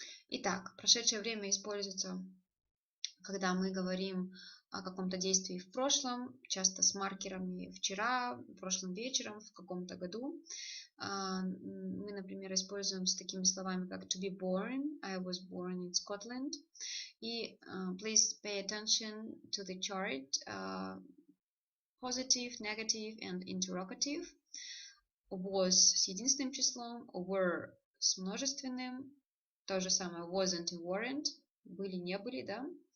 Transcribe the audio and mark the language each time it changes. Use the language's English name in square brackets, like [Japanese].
[Russian] Итак, прошедшее время используется, когда мы говорим о каком-то действии в прошлом, часто с маркерами вчера, прошлым вечером, в каком-то году. Мы, например, используем с такими словами, как [English] to be born, I was born in Scotland. И please pay attention to the chart, positive, negative and interrogative. [Russian] Was с единственным числом, were с множественным, то же самое wasn't и weren't, были, не были, да?